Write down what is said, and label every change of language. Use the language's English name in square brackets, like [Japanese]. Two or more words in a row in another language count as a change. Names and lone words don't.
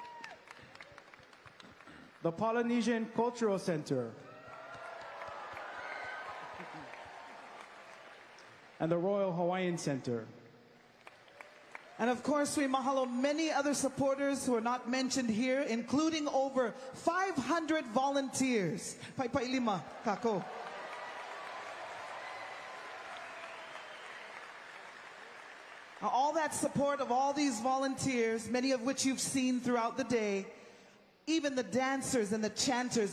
[English] the Polynesian Cultural Center, and the Royal Hawaiian Center. and of course we mahalo many other supporters who are not mentioned here, including over 500 volunteers. [Hawaiian] Pai lima, kako. [English] All that support of all these volunteers, many of which you've seen throughout the day, even the dancers and the chanters.